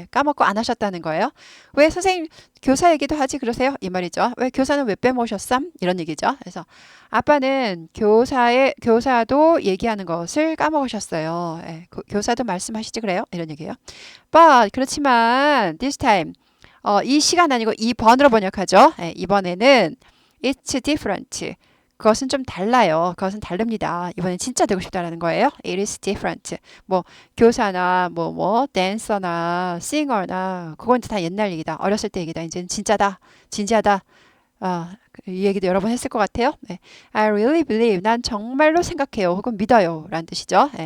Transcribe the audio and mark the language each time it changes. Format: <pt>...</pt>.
<ko>까먹고 안 하셨다는 거예요. 왜 선생님 교사 얘기도 하지 그러세요? 이 말이죠. 왜 교사는 왜 빼모셨삼? 이런 얘기죠. 그래서 아빠는 교사도 얘기하는 것을 까먹으셨어요. 교사도 말씀하시지 그래요? 이런 얘기예요. But 그렇지만</ko> <en>this time</en> <ko>이 시간 아니고 이번으로 번역하죠. 이번에는</ko> <en>it's different.</en> <ko>그것은 좀 달라요. 그것은 다릅니다. 이번엔 진짜 되고 싶다라는 거예요.</ko> <en>It is different.</en> <ko>뭐 교사나 댄서나 싱어나 그건 다 옛날 얘기다. 어렸을 때 얘기다. 이제는 진짜다. 진지하다. 이 얘기도 여러 번 했을 것 같아요. 네.</ko> <en>I really believe.</en> <ko>난 정말로 생각해요. 혹은 믿어요. 라는 뜻이죠.</ko>